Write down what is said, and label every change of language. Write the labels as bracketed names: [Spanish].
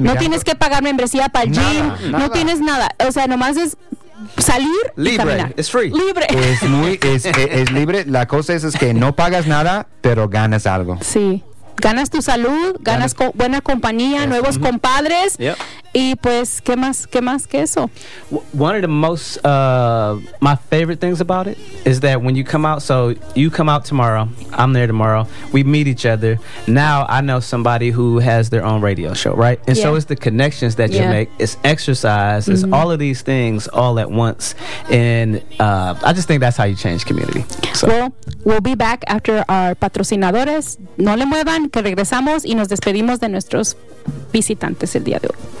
[Spanish] no tienes que pagar membresía para el gym. Nada. No tienes nada. O sea, nomás es salir libre. Y caminar. [English] It's free. [Spanish] Libre. Es libre. La cosa es que no pagas nada, pero ganas algo. Sí. Ganas tu salud, ganas buena compañía, nuevos compadres. [English] Yep. [Spanish] Y pues, ¿qué más que eso? One of the most, my favorite things about it is that when you come out, so you come out tomorrow, I'm there tomorrow, we meet each other. Now I know somebody who has their own radio show, right? And so it's the connections that you make. It's exercise. It's all of these things all at once. And I just think that's how you change community. So. [English] We'll be back after our [Spanish] patrocinadores. No le muevan. Que regresamos y nos despedimos de nuestros visitantes el día de hoy.